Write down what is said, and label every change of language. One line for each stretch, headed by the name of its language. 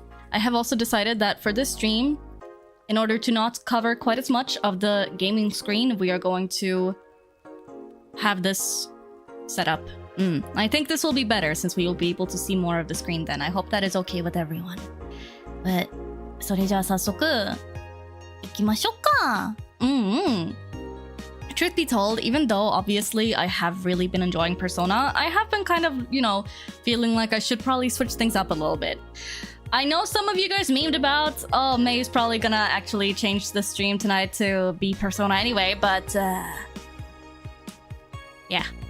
English: I have also decided that for this stream, in order to not cover quite as much of the gaming screen, we are going to have this set up. I think this will be better since we will be able to see more of the screen then. I hope that is okay with everyone.
Japanese: But, それじゃあ早速、行きましょうか。
English: Truth be told, even though obviously I have really been enjoying Persona, I have been kind of, feeling like I should probably switch things up a little bit. I know some of you guys memed about, oh, May's probably gonna actually change the stream tonight to be Persona anyway, but, yeah.